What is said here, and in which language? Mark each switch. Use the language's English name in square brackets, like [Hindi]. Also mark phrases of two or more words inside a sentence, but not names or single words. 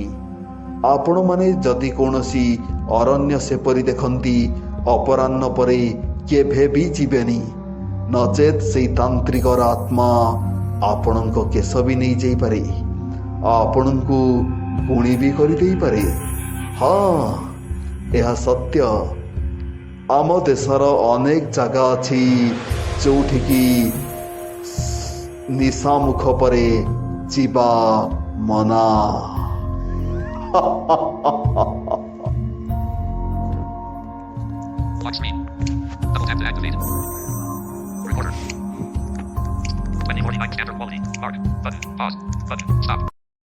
[Odia] ଆପଣମାନେ ଯଦି କୌଣସି ଅରଣ୍ୟ ସେପରି ଦେଖନ୍ତି, ଅପରାହ୍ନ ପରେ କେବେ ବି ଯିବେନି, ନଚେତ୍ ସେଇ ତାନ୍ତ୍ରିକର ଆତ୍ମା ଆପଣଙ୍କ କେଶ ବି ନେଇଯାଇପାରେ, ଆପଣଙ୍କୁ ଗୁଣି ବି କରିଦେଇପାରେ। ହଁ, ଏହା ସତ୍ୟ। ଆମ ଦେଶର ଅନେକ ଜାଗା ଅଛି ଯୋଉଠିକି ନିଶାମୁଖ ପରେ ଯିବା ମନା। [English] Lock screen. Double tap to activate. Recorder. 2049 standard quality. Mark. Button. Pause. Button. Stop.